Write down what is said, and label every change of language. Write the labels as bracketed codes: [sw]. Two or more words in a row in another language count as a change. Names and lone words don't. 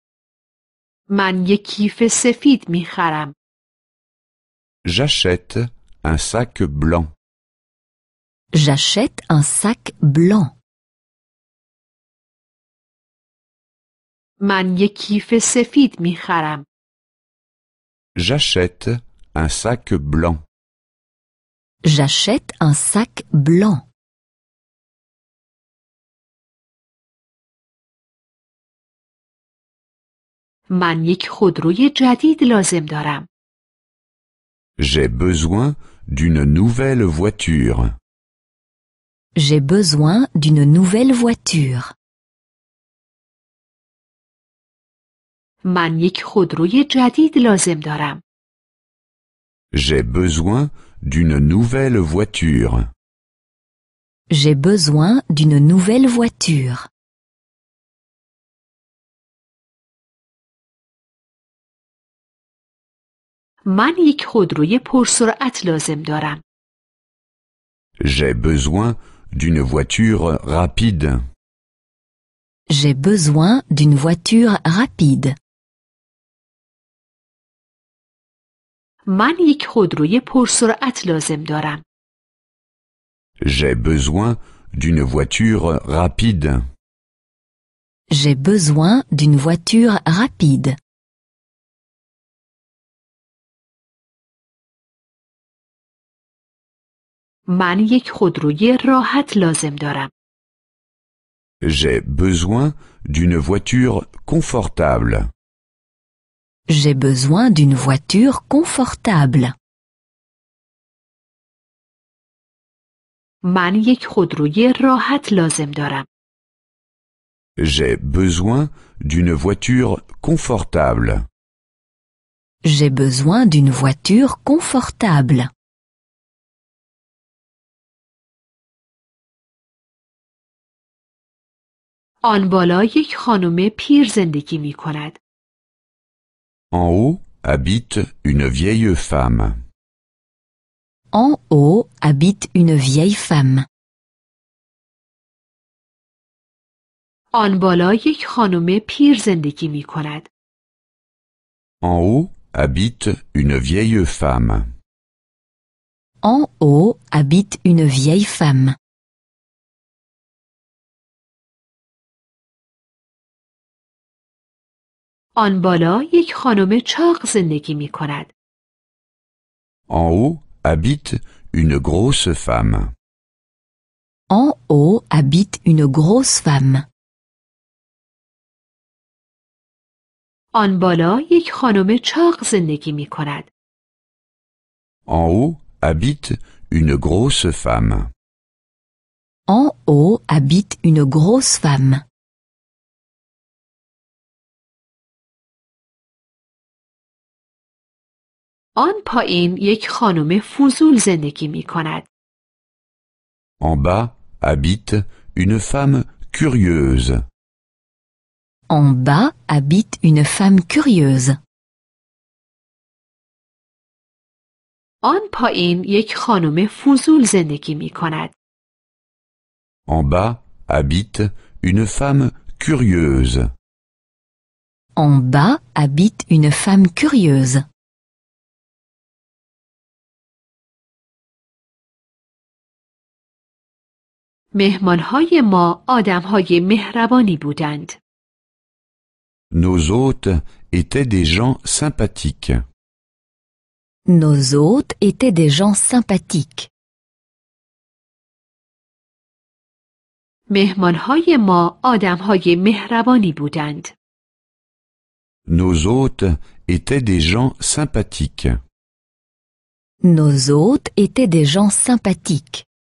[fa] من یک کیف سفید می خرم. [fr] J'achète un sac blanc. J'achète un sac blanc. [fa] من یک کیف سفید می خرم. [fr] J'achète un sac blanc. J'achète un sac blanc. [fa] من یک خودروی جدید لازم دارم. [fr] J'ai besoin d'une nouvelle voiture. J'ai besoin d'une nouvelle voiture. [fa] من یک خودروی جدید لازم دارم. [fr] J'ai besoin d'une nouvelle voiture. J'ai besoin d'une nouvelle voiture. [fa] من یک خودروی پرسرعت لازم دارم. [fr] J'ai besoin d'une voiture rapide. J'ai besoin d'une voiture rapide. [fa] من یک خودروی پرسرعت لازم دارم. [fr] J'ai besoin d'une voiture rapide. J'ai besoin d'une voiture rapide. [fa] من یک خودروی راحت لازم دارم. [fr] J'ai besoin d'une voiture confortable. J'ai besoin d'une voiture confortable. [fa] من یک خودروی راحت لازم دارم. [fr] J'ai besoin d'une voiture confortable. J'ai besoin d'une voiture confortable. [fa] آن بالا یک خانم پیر زندگی می کند. [fr] En haut habite une vieille femme. En haut habite une vieille femme. [fa] آن بالا یک خانم پیر زندگی می کند. [fr] En haut habite une vieille femme. En haut habite une vieille femme. [fa] آن بالا یک خانم چاق زندگی می کند. [fr] En haut habite une grosse femme. En haut habite une grosse femme. [fa] آن بالا یک خانم چاق زندگی می کند. [fr] En haut habite une grosse femme. En haut habite une grosse femme. [fa] آن پایین یک خانم فضول زندگی می کند. [fr] En bas habite une femme curieuse. En bas habite une femme curieuse. [fa] آن پایین یک خانم فضول زندگی می کند. [fr] En bas habite une femme curieuse. En bas habite une femme curieuse. [fa] مهمانهای ما آدمهای مهربانی بودند. [fr] Nos hôtes étaient des gens sympathiques. Nos hôtes étaient des gens sympathiques. [fa] مهمانهای ما آدمهای مهربانی بودند. [fr] Nos hôtes étaient des gens sympathiques. Nos hôtes étaient des gens sympathiques.